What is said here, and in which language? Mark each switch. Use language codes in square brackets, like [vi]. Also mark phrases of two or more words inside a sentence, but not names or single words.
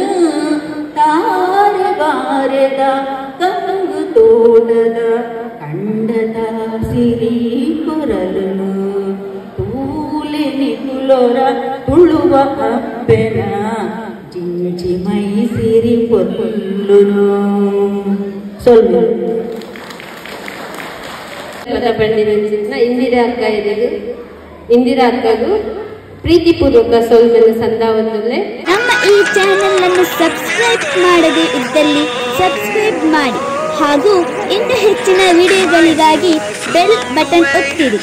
[tcy] ತಾರೆ ಬಾರೆದ ಕಂಗು ತೋಟದ ಕಂಡದ ಸಿರಿ ಕೊರಲನು. ತೂಲೆನಿ ಕುಲರ ತುಳುವ ಅಪ್ಪನ, ಜಿಂಜಿ ಮೈ ಸಿರಿ ಪೊಲ್ಲುನು. ಸೊಲ್ಲು ಇಂದಿರಾ ಅಕ್ಕಗೂ ಪ್ರೀತಿಪೂರ್ವಕ ಸೋಲ್ಮೆನ ಸಂದಾವತ್ತುಲ್ಲೆ. [kn] ನಮ್ಮ ಈ ಚಾನೆಲ್ ಅನ್ನು ಸಬ್ಸ್ಕ್ರೈಬ್ ಮಾಡದೇ ಇದ್ದಲ್ಲಿ ಸಬ್ಸ್ಕ್ರೈಬ್ ಮಾಡಿ ಹಾಗೂ ಇನ್ನೂ ಹೆಚ್ಚಿನ ವಿಡಿಯೋಗಳಿಗಾಗಿ [en] bell button [kn] ಒತ್ತಿರಿ.